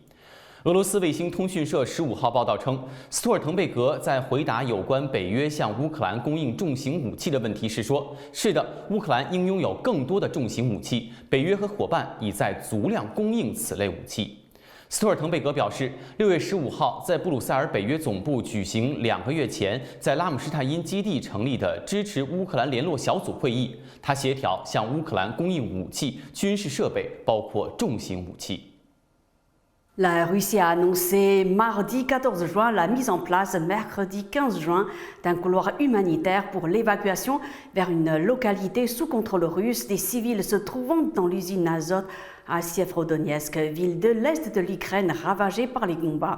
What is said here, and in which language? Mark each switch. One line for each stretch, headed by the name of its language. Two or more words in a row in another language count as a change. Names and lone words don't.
Chinese: 俄罗斯卫星通讯社15号报道称，斯托尔滕贝格在回答有关北约向乌克兰供应重型武器的问题时说：“是的，乌克兰应拥有更多的重型武器，北约和伙伴已在足量供应此类武器。” 斯托尔滕贝格表示，6月15号在布鲁塞尔北约总部举行2个月前在拉姆施泰因基地成立的支持乌克兰联络小组会议，他协调向乌克兰供应武器、军事设备，包括重型武器。
French: La Russie a annoncé mardi 14 juin la mise en place mercredi 15 juin d'un couloir humanitaire pour l'évacuation vers une localité sous contrôle russe des civils se trouvant dans l'usine Azot à Sievierodonetsk, ville de l'est de l'Ukraine ravagée par les combats.